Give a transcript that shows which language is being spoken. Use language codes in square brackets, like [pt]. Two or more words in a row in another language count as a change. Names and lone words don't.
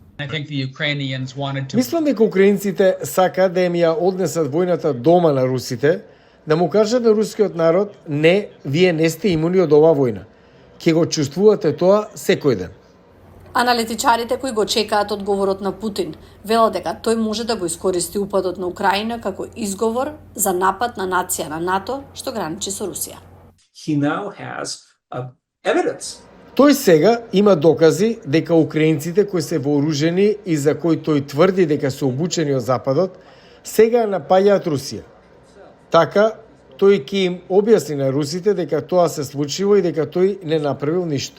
[mk] Мислам дека украинците сакаат да им ја однесат војната дома на русите, да му кажат на рускиот народ, не, вие не сте имуни од оваа војна. Ке го чувствувате тоа секој ден. Аналитичарите кои го чекаат одговорот на Путин велат дека тој може да го искористи упадот на Украина како изговор за напад на нација на НАТО што граничи со Русија. [en] He now has evidence. [mk] Тој сега има докази дека украинците кои се вооружени и за кои тој тврди дека се обучени од Западот, сега напаѓаат Русија. Така, тој ќе им објасни на русите дека тоа се случило и дека тој не направил ништо.